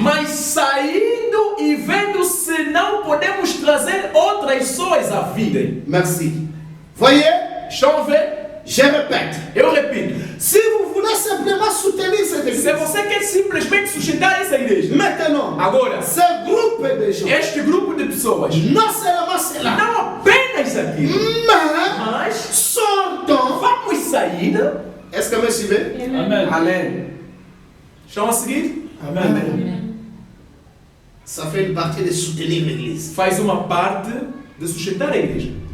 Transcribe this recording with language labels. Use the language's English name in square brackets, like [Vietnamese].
[Portuguese] mas saindo e vendo se não podemos trazer outras pessoas à vida. [French] Merci. Voyez, [Portuguese] Estão a ver? [French] je répète, [Portuguese] Eu repito, [French] si vous voulez simplement soutenir cette église, [Portuguese] se você quer simplesmente sustentar essa igreja, [French] maintenant, [Portuguese] agora, [French] ce groupe de gens, [Portuguese] este grupo de pessoas, [French] non seulement cela, [Portuguese] não apenas aquilo, [French] mais [Portuguese] mas [French] sortons. [Portuguese] vamos sair. [French] Est-ce que vous me suivez? Amen. Amen. [Portuguese] Estão a seguir? Amen. [French] Ça fait une partie de soutenir l'église. [Portuguese] Faz uma parte de sustentar a igreja.